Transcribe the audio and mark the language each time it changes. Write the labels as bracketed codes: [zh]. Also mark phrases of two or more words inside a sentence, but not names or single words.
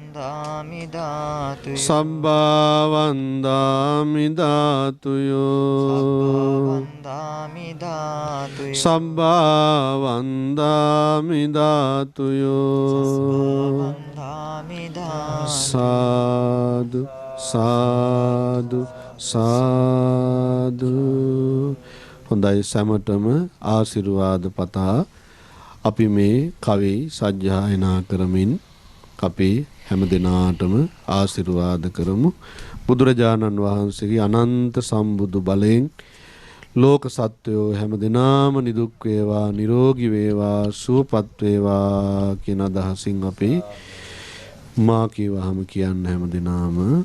[pi] සබ්බා වන්දාමි ධාතුයෝ සබ්බා වන්දාමි ධාතුයෝ සාදු සාදු සාදු. [si] හොඳයි, සැමටම ආශිර්වාද පතා අපි මේ කවි සජ්ජායනා කරමින් අපි හැම දිනාටම ආශිර්වාද කරමු. බුදුරජාණන් වහන්සේගේ අනන්ත සම්බුදු බලයෙන් ලෝක සත්වයෝ හැම දිනාම නිදුක් වේවා, නිරෝගී වේවා, සුවපත් වේවා කියන අදහසින් අපි මා කියවහම කියන්න හැම දිනාම